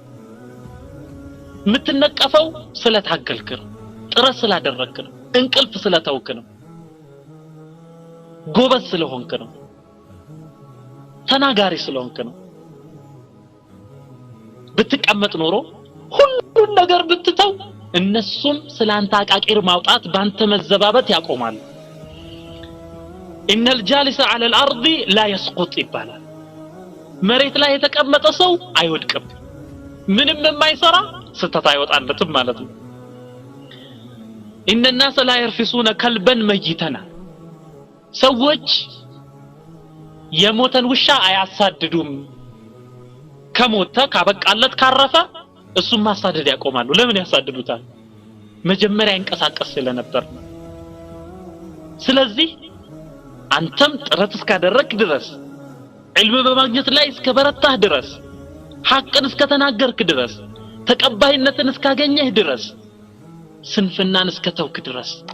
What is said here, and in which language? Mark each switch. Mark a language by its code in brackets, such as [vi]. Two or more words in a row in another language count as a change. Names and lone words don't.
[am] የምትነቀፈው ስለታገልክ ነው ጥረት ስላደረግክ ነው እንቅልፍ ስለተውክ ነው ጎበዝ ስለሆንክ ነው ተናጋሪ ስለሆንክ ነው ብትቀመጥ ኖሮ ሁሉ ነገር ብትተው እነሱም ስላንተ አቃቂር ማውጣት ባንተ መዘባበት ያቆማሉ [ar] ان الجالس على الارض لا يسقط [am] ይባላል መሬት ላይ የተቀመጠ ሰው አይወድቅም ምንም የማይሰራ ስተት አይወጣለትም ማለት ነው [ar] ان الناس لا يرفسون كلبا ميتا [am] ሰዎች የሞተን ውሻ አያሳድዱም ከሞተ ካበቃለት ካረፈ እሱም ማሳደድ ያቆማሉ ለምን ያሳድዱታል መጀመሪያ እንቀሳቀስ ስለነበር ስለዚህ አንተም ጥረት እስካደረክ ድረስ ዒልም በማግኘት ላይ እስከበረታህ ድረስ ሐቅን እስከተናገርክ ድረስ ተቀባይነትን እስካገኘህ ድረስ ስንፍናን እስከተውክ ድረስ